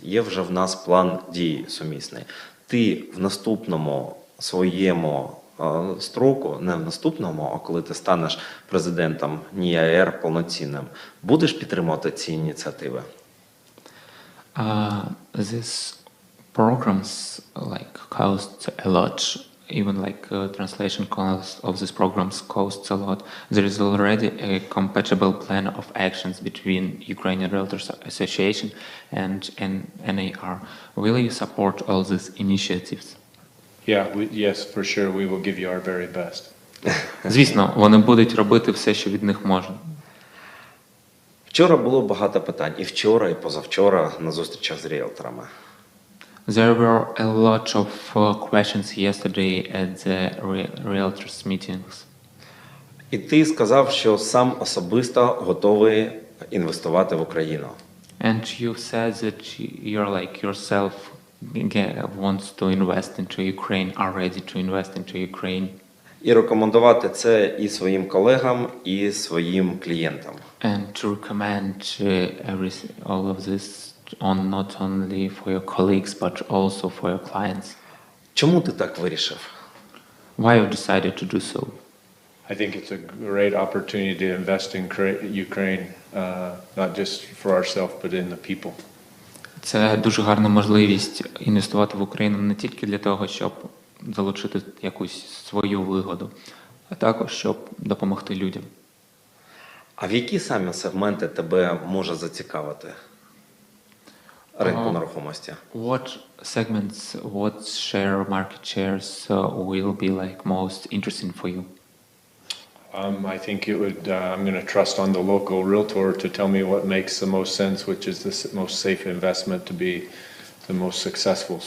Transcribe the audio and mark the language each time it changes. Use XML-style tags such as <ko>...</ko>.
<uk>Є вже в нас план дій сумісний. Ти в наступному своєму строку, не в наступному, а коли ти станеш президентом НІАР повноцінним, будеш підтримувати ці ініціативи?</uk> <en>These programs cost a lot. Even translation cost of these programs costs a lot. There is already a compatible plan of actions between Ukrainian Realtors Association and NAR. Will you support all these initiatives? Yes, for sure. We will give you our very best.</en> <uk>Звісно, вони будуть робити все, що від них можна. Вчора було багато питань. І вчора, і позавчора на зустрічах з ріелторами.</uk> <en>There were a lot of questions yesterday at the Realtors meetings.</en> <uk>І ти сказав, що сам особисто готовий інвестувати в Україну.</uk> <en>And you said that you're yourself wants to invest into Ukraine, are ready to invest into Ukraine.</en> <uk>І рекомендувати це і своїм колегам, і своїм клієнтам.</uk> <en>And to recommend all of this not only for your colleagues, but also for your clients.</en> <uk>Чому ти так вирішив?</uk> <en>Why you decided to do so? I think it's a great opportunity to invest in Ukraine, not just for ourselves, but in the people.</en> <uk>Це дуже гарна можливість інвестувати в Україну не тільки для того, щоб залучити якусь свою вигоду, а також щоб допомогти людям. А в які саме сегменти тебе може зацікавити ринку нерухомості?</uk> <en>What segments, what market shares will be most interesting for you? I think it would. I'm going to trust on the local realtor to tell me what makes the most sense, which is the most safe investment to be the most successful.</en>